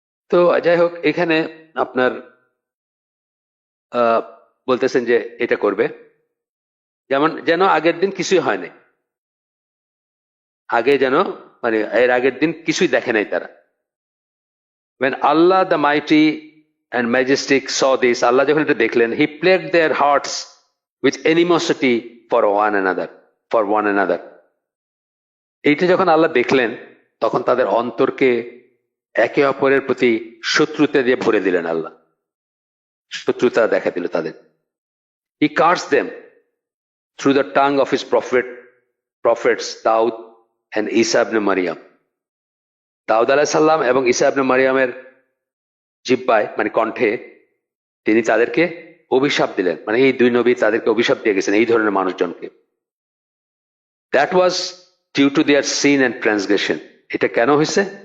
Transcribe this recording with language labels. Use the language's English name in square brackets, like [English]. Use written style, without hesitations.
[Bangla] তো যাই হোক, এখানে আপনার বলতেছেন যে এটা করবে, যেমন যেন আগের দিন কিছুই হয় নাই, আগে যেন মানে এর আগের দিন কিছুই দেখে নাই তারা। [English] when Allah the mighty and majestic saw this, [Bangla] আল্লাহ যখন এটা দেখলেন, [English] he plagued their hearts with animosity for one another. [Bangla] এইটা যখন আল্লাহ দেখলেন, তখন তাদের অন্তরকে একে অপরের প্রতি শত্রুতা দিয়ে ভরে দিলেন আল্লাহ, শত্রুতা দেখা দিল তাদের। [English] he cursed them through the tongue of his prophets Daud and Isa ibn Maryam. [Bangla] দাউদ আলাইহিস সালাম এবং ঈসা ইবনে মারিয়ামের জিহ্বায় মানে কণ্ঠে তিনি তাদেরকে অভিশাপ দিলেন, মানে এই দুই নবী তাদেরকে অভিশাপ দিয়ে গেছেন এই ধরনের মানুষজনকে। [English] That was due to their sin and transgression. [Bangla] এটা কেন হয়েছে?